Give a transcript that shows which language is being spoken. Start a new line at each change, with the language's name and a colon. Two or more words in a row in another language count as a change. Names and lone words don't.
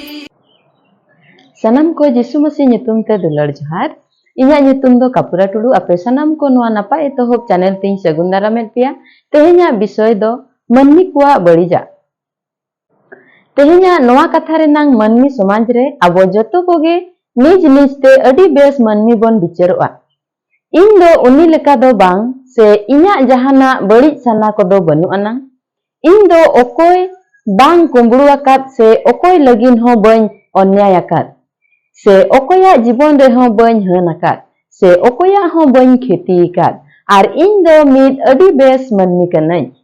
Santali: sanam ko Jisu Masih nyutum te dular johar inya nyutum do Kapura Tudu ape sanam ko noa napa etohop channel ting sagun daramet pia tehenya bisoy do manmi kuwa barija tehenya noa katha renang manmi somaj re abo joto koge निज निज ते अडी बेस मनमी बन बिचारोआ इन दो उनी लेका दो बांग से इन्या जहाना बड़ी सना को दो बनु अना इन दो ओकोय बांग कुंबड़ू आकात से ओकोय लगिन हो बन अन्याय आकात से ओकोया जीवन रे हो बन हन आकात से ओकोया हो बन खेती आकात आर इन दो मिद अडी बेस मनमी कनाई